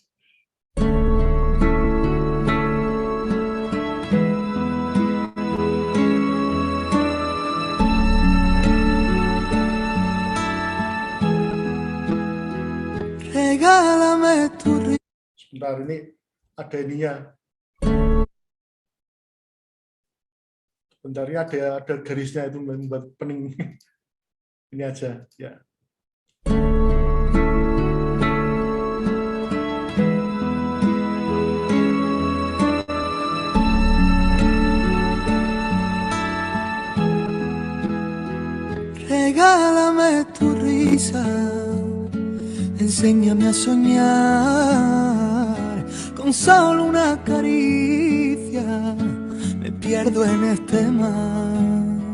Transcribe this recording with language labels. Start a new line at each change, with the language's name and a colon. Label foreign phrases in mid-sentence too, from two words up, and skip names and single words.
Spanish: Regálame tu risa.
Indonesian: Sebentar, ini ada ininya. Sebentar, ini ada garisnya itu membuat pening. Ini aja ya.
Spanish: Regálame tu risa, enséñame a soñar, con solo una caricia me pierdo en este mar.